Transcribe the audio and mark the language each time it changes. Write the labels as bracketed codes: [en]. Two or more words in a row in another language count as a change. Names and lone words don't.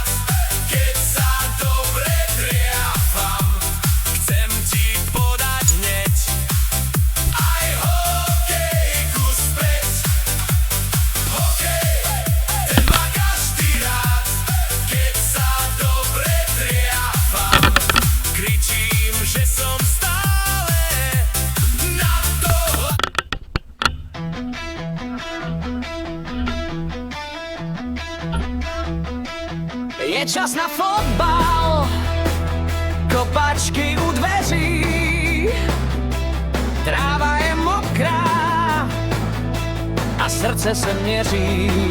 [sk] Keď sa dobre triafam, chcem ti podať hneď aj hokejku späť. Hokej, ten má každý rád. Keď sa dobre triafam, kričím, že som stále na to [cs] Je čas na fotbal, kopačky u dveří. Tráva je mokrá a srdce se měří.